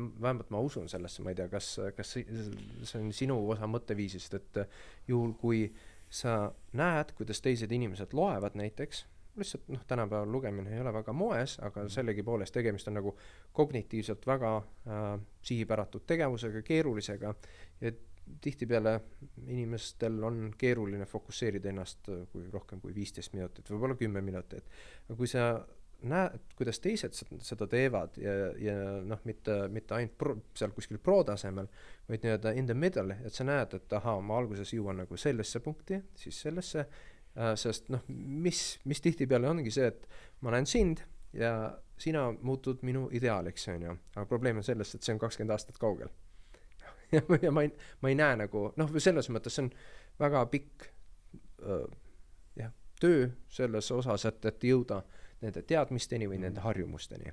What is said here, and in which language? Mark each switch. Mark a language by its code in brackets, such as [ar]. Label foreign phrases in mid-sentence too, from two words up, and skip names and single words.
[et] Vähemalt ma usun sellesse, ma ei tea, kas see on sinu osa mõtteviisist, et juhul kui sa näed, kuidas teised inimesed loevad näiteks, lihtsalt tänapäeval lugemine ei ole väga moes, aga sellegi poolest tegemist on nagu kognitiivselt väga sihipäratud tegevusega, keerulisega ja tihtipeale inimestel on keeruline fokusseerida ennast kui rohkem kui 15 minutit, võib-olla 10 minutit. Aga kui sa näed, kuidas teised seda teevad ja mitte ainult seal kuskil pro-tasemel, vaid nii-öelda [en] in the middle, [et] et sa näed, et ma alguses jõuan nagu sellesse punkti, siis sellesse, sest mis tihtipeale ongi see, et ma näen sind ja sina muutud minu ideaaliks, on ju. Aga probleem on selles, et see on 20 aastat kaugel. ja ma ei näe nagu, selles mõttes see on väga pikk töö selles osas, et jõuda nende teadmisteni või nende harjumusteni.